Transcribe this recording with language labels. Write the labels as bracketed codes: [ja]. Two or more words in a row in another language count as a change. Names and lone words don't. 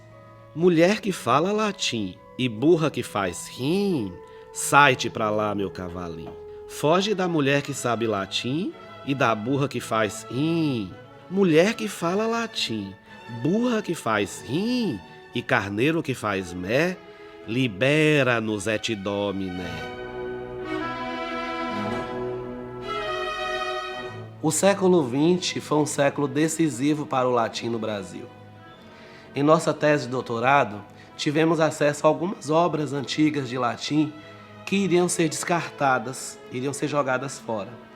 [pt] Mulher que fala latim e burra que faz rim, sai-te pra lá, meu cavalinho. Foge da mulher que sabe latim e da burra que faz mulher que fala latim, burra que faz e carneiro que faz mé, [la] libera-nos et Domine. [pt] O século XX foi um século decisivo para o latim no Brasil. Em nossa tese de doutorado, tivemos acesso a algumas obras antigas de latim que iriam ser descartadas, iriam ser jogadas fora.